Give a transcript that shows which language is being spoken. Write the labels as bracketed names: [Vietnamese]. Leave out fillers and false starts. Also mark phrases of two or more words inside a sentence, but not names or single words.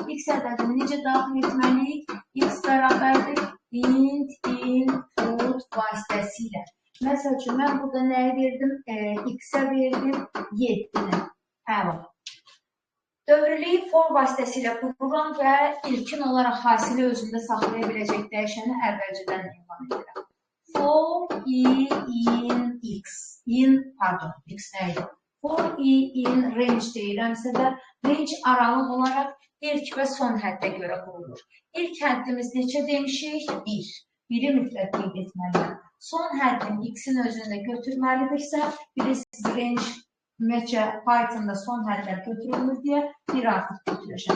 [Azerbaijani] X ədədini necə daxil etməliyik? X bərabərdir [English] int input [Azerbaijani] vasitəsilə. Məsələn, məsəl üçün, mən burada nəyə verdim? X-ə verdim 7-ni. Həmin. Dövrlüyü for vasitəsilə qururam və ilkin olaraq hasili özündə saxlaya biləcək dəyişəni əvvəlcədən elan edirəm. [English] For in x. [Azerbaijani] Pardon, x nəydi? [English] For in range [Azerbaijani] deyirəmsə də, range aralıq olaraq ilk və son həddə görə qurulur. İlk həddimiz neçə demişik? 1. 1-i mütləq qeyd etməliyəm. Son həddin x-in özündə götürməlidirsə, bilirsiniz, range ümumiyyətcə Python'da son hədlər götürülür deyə bir artıq götürəcəm.